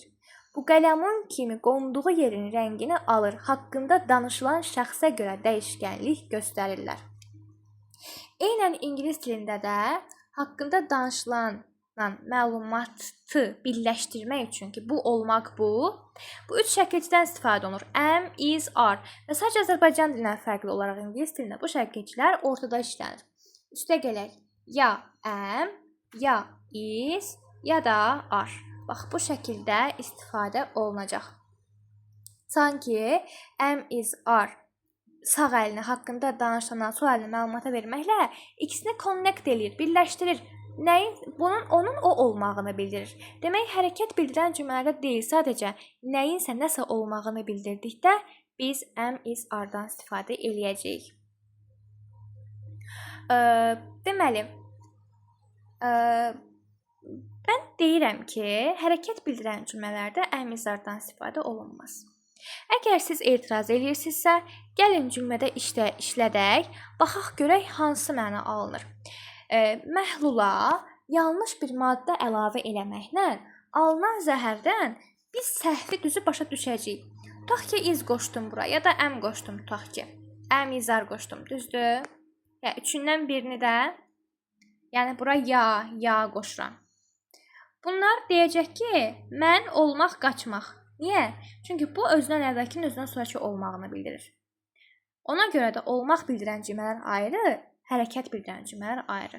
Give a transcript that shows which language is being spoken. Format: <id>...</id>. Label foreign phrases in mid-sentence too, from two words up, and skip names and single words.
<az>Bu qələmun kimi qonduğu yerin rəngini alır, haqqında danışılan şəxsə görə dəyişkənlik göstərirlər. Eynən ingilis dilində də haqqında danışılan məlumatı birləşdirmək üçün ki, bu olmaq bu üç şəkilçidən istifadə olunur.</az> <en>Am, is, are.</en> <az>Və sadəcə Azərbaycan dilindən fərqli olaraq ingilis dilində bu şəkilçilər ortada işlənir. Üstə gələk. Ya am, ya is, ya da are. Bax, bu şəkildə istifadə olunacaq. Sanki</az> <en>am, is, are</en> <az>sağ əlini haqqında danışılan sol əlini məlumata verməklə ikisini connect eləyir, birləşdirir. Onun o olmağını bildirir. Demək, hərəkət bildirən cümlələrdə deyil, sadəcə nəyinsə nəsə olmağını bildirdikdə biz</az> <en>am, is,</en> <az>are-dan istifadə eləyəcəyik. Deməli, mən deyirəm ki, hərəkət bildirən cümlələrdə</az> <en>am, is,</en> <az>are-dan istifadə olunmaz. Əgər siz etiraz edirsinizsə, gəlin cümlədə işlədək, baxaq görək hansı məna alınır. Məhlula yanlış bir maddə əlavə eləməklə alınan zəhərdən biz səhvi düzü başa düşəcəyik. Tutaq ki, iz qoşdum bura, ya da am qoşdum, tutaq ki.</az> <en>Am, is, are</en> <az>qoşdum, düzdür? Üçündən birini də, yəni bura ya qoşuram. Bunlar deyəcək ki, mən olmaq, qaçmaq. Niyə? Çünki bu özündən əvvəlkin, özündən sonraki olmağını bildirir. Ona görə də olmaq bildirən cümlələr ayrı, hərəkət bildirən cümlələr ayrı.</az>